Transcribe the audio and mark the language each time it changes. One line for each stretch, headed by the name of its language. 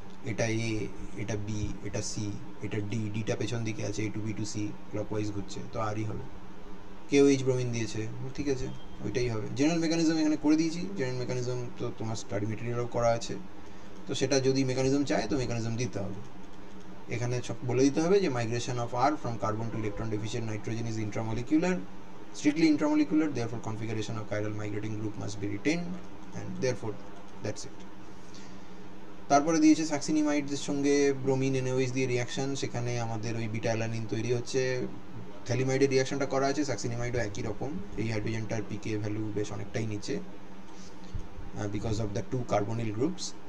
Bangla: এটা A, এটা B, এটা C, এটা D, ডিটা পেছন দিকে আছে, A to B to C clockwise ঘুরছে, তো আরই হবে। KOH ব্রোমিন দিয়েছে, ঠিক আছে, ওইটাই হবে। জেনারেল মেকানিজম এখানে করে দিয়েছি, জেনারেল মেকানিজম তো তোমার স্টাডি মেটেরিয়ালও করা আছে, তো সেটা যদি মেকানিজম চায় তো মেকানিজম দিতে হবে। এখানে বলে দিতে হবে যে
English: Migration of R from carbon to electron deficient nitrogen is intramolecular, strictly intramolecular, therefore configuration of chiral migrating group must be retained, and therefore that's it.
Bangla: তারপরে দিয়েছে সাক্সিনিমাইডের সঙ্গে ব্রোমিন NaOH দিয়ে রিয়াকশন, সেখানে আমাদের ওই বিটা অ্যালানিন তৈরি হচ্ছে। থ্যালিমাইডের রিয়াকশনটা করা আছে, সাক্সিনিমাইডও একই রকম, এই হাইড্রোজেনটার PK ভ্যালু বেশ অনেকটাই নিচে,
English: Because of the 2 carbonyl groups.